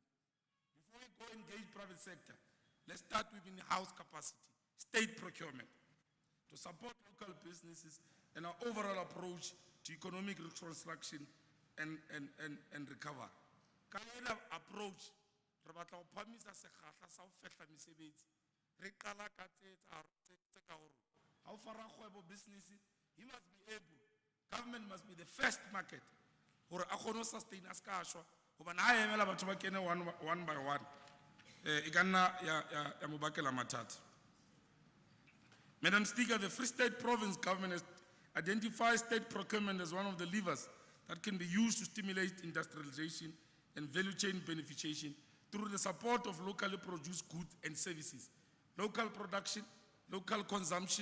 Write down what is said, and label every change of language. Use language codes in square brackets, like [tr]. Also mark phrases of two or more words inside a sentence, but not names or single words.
[en] Before we go engage private sector, let's start with in-house capacity, state procurement, to support local businesses and our overall approach to economic reconstruction and recovery. Kind of approach, [st] re batla go phamisa sekgahla sa ho fehla mesebetsi. Re qala ka tse ka hore ha o fara kgwebo [en] business, he must be able, government must be the first market [st] hore a kgone ho sustain a ska shwa hobane ha emela batho ba kene [en] one by one [st] e ka nna ya mo bakela mathata. [en] Madam Speaker, the Free State Province government has identified state procurement as one of the levers that can be used to stimulate industrialization and value chain beneficiation through the support of locally produced goods and services, local production, local consumption.